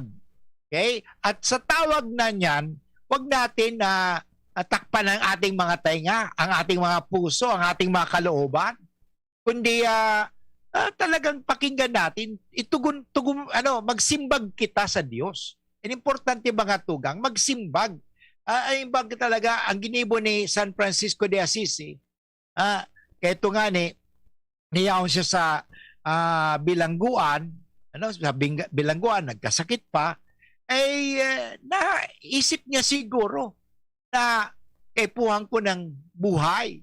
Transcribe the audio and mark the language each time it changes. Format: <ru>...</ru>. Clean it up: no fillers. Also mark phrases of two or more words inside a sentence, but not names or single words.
<tl>Okay? At sa tawag na niyan, huwag natin na takpan ang ating mga tainga, ang ating mga puso, ang ating mga kalooban. Kundi talagang pakinggan natin,</tl> <bik>magsimbag kita sa Diyos. And importante mga tugang, magsimbag. Imbag talaga ang ginibo ni San Francisco de Assisi.</bik> <tl>Kaya ito nga niyaon siya sa bilangguan, sa bilangguan, nagkasakit pa, naisip niya siguro na kaipuhan ko ng buhay.</tl>